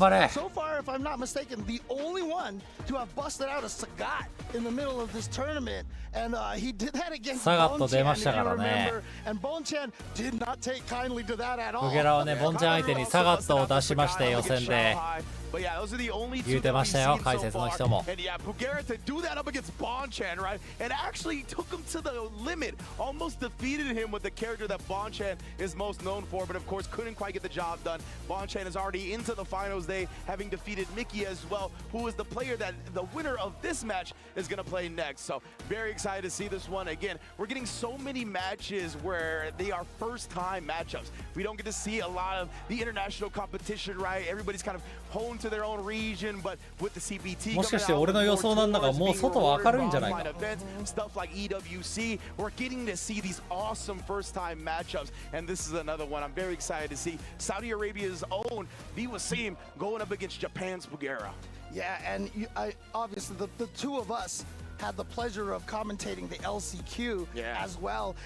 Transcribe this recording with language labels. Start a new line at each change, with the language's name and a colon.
English: So far, if I'm not mistaken, the only one to have busted out a Sagat in the middle of this tournament. And he did that against Bonchan, if you remember. And Bonchan did not take kindly to that at all.
Japanese: プゲラはね、ボンちゃん相手にサガットを出しまして予選で。
English: But yeah, those are the only two
Japanese: 言うてましたよ、解説の人も。
English: And yeah, Pugera to do that up against Bonchan, right? And actually took him to the limit. Almost defeated him with the character that Bonchan is most known for, but of course couldn't quite get the job done. Bonchan is already into the finals day, having defeated Mickey as well, who is the player that the winner of this match is going to play next. So very excited to see this one. Again, we're getting so many matches where they are first-time matchups. We don't get to see a lot of the international competition, right? Everybody's kind of honed to their own region, but with the CPT
Japanese: もしかして俺の予想なんだがもう外は明るいんじゃないか。
English: Stuff like EWC, we're getting to see these awesome first-time matchups, and this is another one I'm very excited to see. Saudi Arabia's own EWC going up against Japan's Pugera. Yeah, and obviously the two of us had the pleasure of commentating the LCQ as well.